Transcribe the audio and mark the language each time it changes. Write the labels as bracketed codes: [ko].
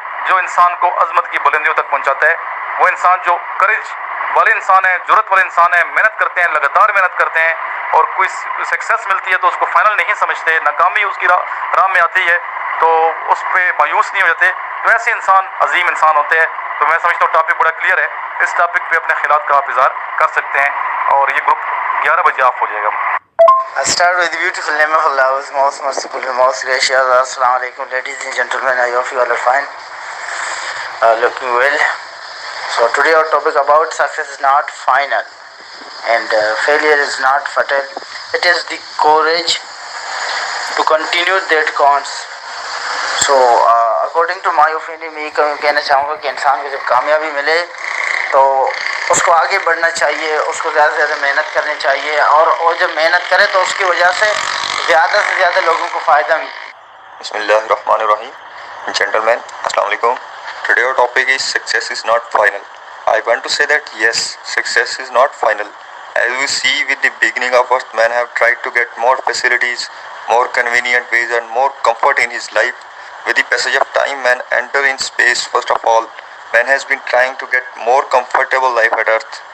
[ur] جو انسان کو عظمت کی بلندیوں تک پہنچاتا ہے۔ وہ انسان جو کریج والے انسان ہیں، جرأت والے انسان ہیں، محنت کرتے ہیں، لگاتار محنت کرتے ہیں، اور کوئی سکسیس ملتی ہے تو اس کو فائنل نہیں سمجھتے، ناکامی اس کی راہ میں آتی ہے تو اس پہ مایوس نہیں ہو جاتے، تو ایسے انسان عظیم انسان ہوتے ہیں۔ تو میں سمجھتا ہوں ٹاپک بڑا کلیئر ہے، اس ٹاپک پہ اپنے خیالات کا آپ اظہار کر سکتے ہیں، اور یہ گروپ 11 بجے آف ہو جائے گا۔ [en] I start with the beautiful name of Allah, who is most merciful and most gracious. Assalamu alaikum, ladies and gentlemen. I hope you all are fine, looking well. So today our topic about success is not final and failure is not fatal. It is the courage to continue that counts. So according to my opinion, [ur] میں یہ کہنا چاہوں گا کہ انسان کو جب کامیابی ملے تو اس کو آگے بڑھنا چاہیے، اس کو زیادہ سے زیادہ محنت کرنی چاہیے، اور وہ جب محنت کرے تو اس کی وجہ سے زیادہ لوگوں کو فائدہ [ar] بسم اللہ الرحمن الرحیم. [en] Gentlemen, Assalamu alaikum. Today our topic is success is not final. I want to say that yes, success is not final. As we see with the beginning of Earth, man have tried to get more facilities, more convenient ways and more comfort in his life. With the passage of time, man enter in space. First of all, man has been trying to get more comfortable life at Earth.